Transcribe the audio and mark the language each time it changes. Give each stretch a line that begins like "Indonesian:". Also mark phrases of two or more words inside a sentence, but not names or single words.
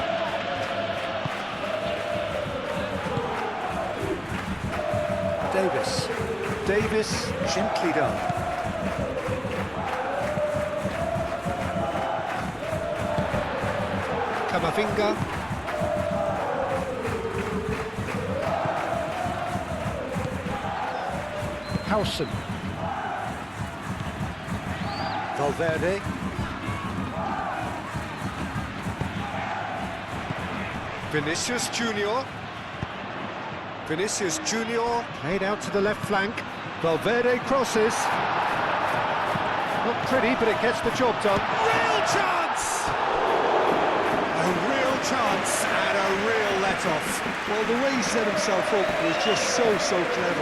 English: Davis, gently done. Camavinga. Howson. Valverde. Vinicius Junior played out to the left flank. Valverde crosses. Not pretty, but it gets the job done. Real chance! A real chance and a real let-off. Well, the way he set himself up was just so clever.